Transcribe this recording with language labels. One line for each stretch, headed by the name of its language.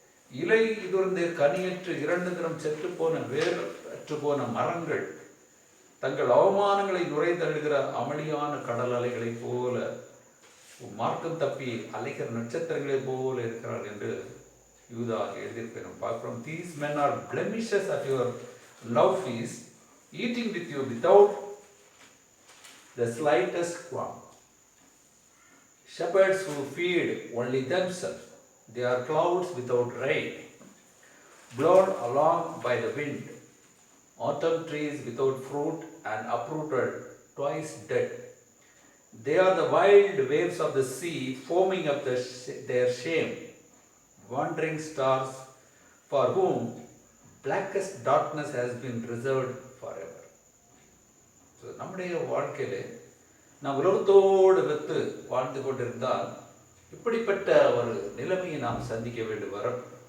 Tamil: இலை உதிர்ந்து கனியற்று 2 தரம் செத்து போன வேரற்று போன மரங்கள் தங்கள் அவமானங்களை நுழைந்தழுகிற அமளியான கடல் அலைகளை போல மார்க்கம் தப்பி அலைகிற நட்சத்திரங்களை போல இருக்கிறார் என்று யூதா எழுதியிருப்பேன் பார்க்கிறோம்.
English: These men are blemishes at your love feast, eating with you without the slightest qualm. Shepherds who feed only themselves, they are clouds without rain, blown along by the wind, autumn trees without fruit and uprooted, twice dead. They are the wild waves of the sea, foaming up their shame, wandering stars for whom blackest darkness has been reserved forever.
Tamil: So, நம்முடைய வாழ்க்கையிலே நாம் உலகத்தோடு வெத்து வாழ்ந்து கொண்டிருந்தால் இப்படிப்பட்ட ஒரு நிலைமையை நாம் சந்திக்க வேண்டும் வரும்.